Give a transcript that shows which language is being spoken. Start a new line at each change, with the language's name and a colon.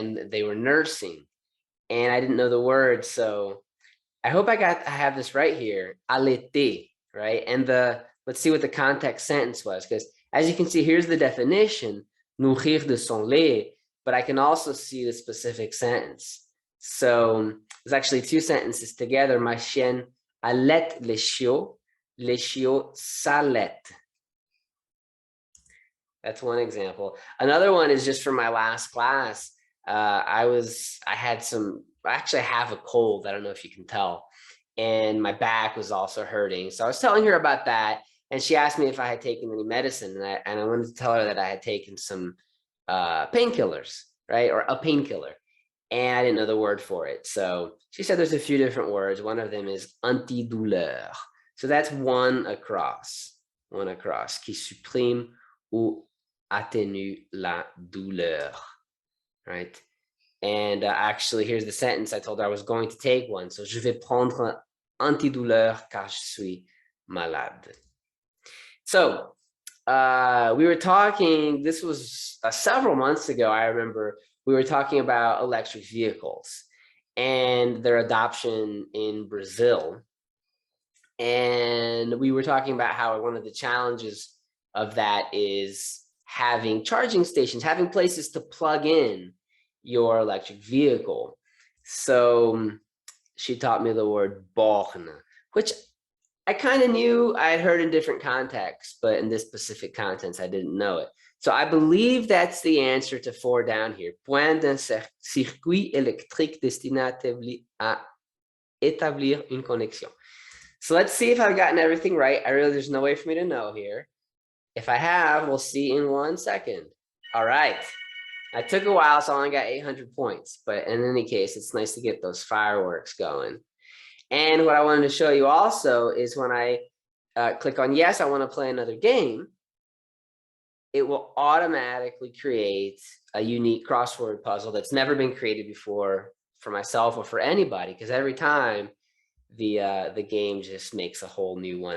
English: They were nursing, and I didn't know the word, so I hope I have this right here. Allaiter, right? And let's see what the context sentence was, because as you can see, here's the definition,
French: nourrir de son lait,
English: but I can also see the specific sentence. So there's actually 2 sentences together.
French: Ma chienne allait les chiots s'allaitent.
English: That's one example. Another one is just from my last class. I actually have a cold. I don't know if you can tell. And my back was also hurting. So I was telling her about that. And she asked me if I had taken any medicine. And I wanted to tell her that I had taken some painkillers, right? Or a painkiller. And I didn't know the word for it. So she said there's a few different words. One of them is antidouleur. So that's one across.
French: Qui supprime ou atténue la douleur, right?
English: And actually, here's the sentence. I told her I was going to take one.
French: So, je vais prendre antidouleur car je suis malade.
English: So, we were talking, this was several months ago, I remember, we were talking about electric vehicles and their adoption in Brazil. And we were talking about how one of the challenges of that is having charging stations, having places to plug in your electric vehicle. So she taught me the word borne, which I kind of knew. I had heard in different contexts, but in this specific context, I didn't know it. So I believe that's the answer to 4 down here.
French: Point d'un circuit électrique destiné à établir une connexion.
English: So let's see if I've gotten everything right. There's no way for me to know here. If I have, we'll see in 1 second. All right. I took a while, so I only got 800 points. But in any case, it's nice to get those fireworks going. And what I wanted to show you also is when I click on yes, I want to play another game, it will automatically create a unique crossword puzzle that's never been created before for myself or for anybody, because every time the game just makes a whole new one.